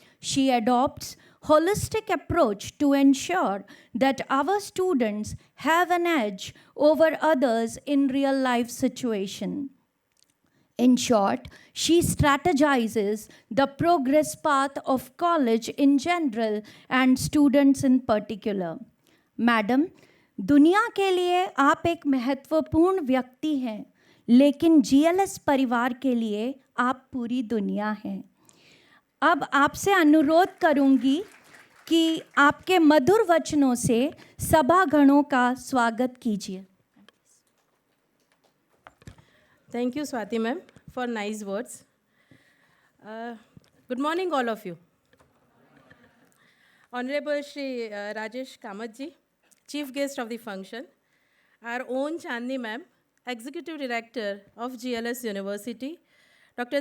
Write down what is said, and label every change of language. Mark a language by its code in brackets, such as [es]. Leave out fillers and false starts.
[en] She adopts holistic approach to ensure that our students have an edge over others in real life situation. In short, she strategizes the progress path of college in general and students in particular. [hi] Madam, दुनिया के लिए आप एक महत्वपूर्ण व्यक्ति हैं, लेकिन GLS परिवार के लिए आप पूरी दुनिया हैं. अब आपसे अनुरोध करूंगी कि आपके मधुर वचनों से सभागणों का स्वागत कीजिए. [en] Thank you, Swati ma'am, for nice words. Good morning, all of you. Honorable Shri Rajesh Kamath ji, Chief Guest of the function, our own Chandani ma'am, Executive Director of GLS University, Dr.